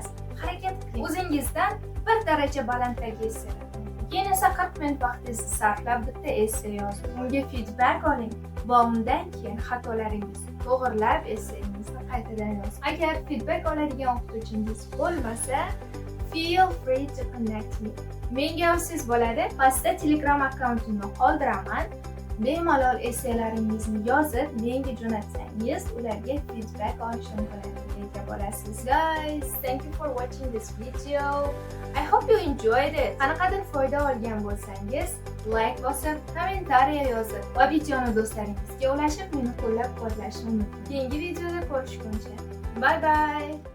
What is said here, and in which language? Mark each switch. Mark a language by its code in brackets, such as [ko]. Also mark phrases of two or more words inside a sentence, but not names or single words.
[uz] Harakat qiling. O'zingizdan bir daraja balanddagi essaylar. Keyin esa 40 minut vaqtingizni sarflab bitta essay yozing. Unga feedback oling va undan keyin xatolaringizni to'g'rilab essayingizni qaytadan yozing. Agar feedback oladigan o'qituvchingiz bo'lmasa, [en] feel free to connect me. [uz] Menga yozsangiz bo'ladi. Pastda Telegram akkauntimni qoldiraman. Bemalol essaylaringizni yozib, menga jo'natsangiz, ularga feedback olish imkoniyatiga bo'lasiz. [en] Guys, thank you for watching this video. I hope you enjoyed it. [uz] Qanaqadir foyda olgan bo'lsangiz, like bosib, kommentariya yozib va videoni do'stlaringizga ulashib, meni qo'llab-quvvatlashni unutmang. Keyingi videoda ko'rishguncha. [en] Bye bye.